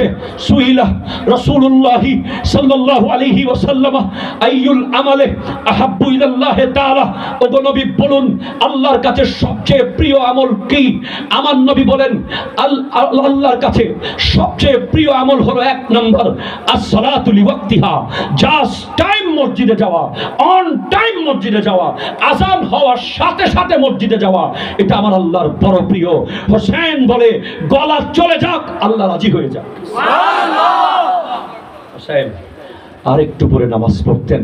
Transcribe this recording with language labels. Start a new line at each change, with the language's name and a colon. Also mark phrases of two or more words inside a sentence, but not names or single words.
Arabic: سئل رسول الله صلى الله عليه وسلم أي الأعمال أحب إلى الله تعالى,
Bangla: ওগো নবী বলুন আল্লাহর কাছে সবচেয়ে প্রিয় আমল কি? আমার নবী বলেন আল্লাহর কাছে সবচেয়ে প্রিয় আমল হলো 1 নম্বর
Arabic: الصلاة لوقتها,
English: just time
Bangla: মসজিদে যাওয়া,
English: on time
Bangla: মসজিদে যাওয়া, আযান হওয়ার সাথে সাথে মসজিদে যাওয়া, এটা আমার আল্লাহর বড় প্রিয়। হোসেন বলে গলা চলে যাক, আল্লাহ রাজি হয়ে যাক। হোসেন আর একটু পরে নামাজ পড়তেন।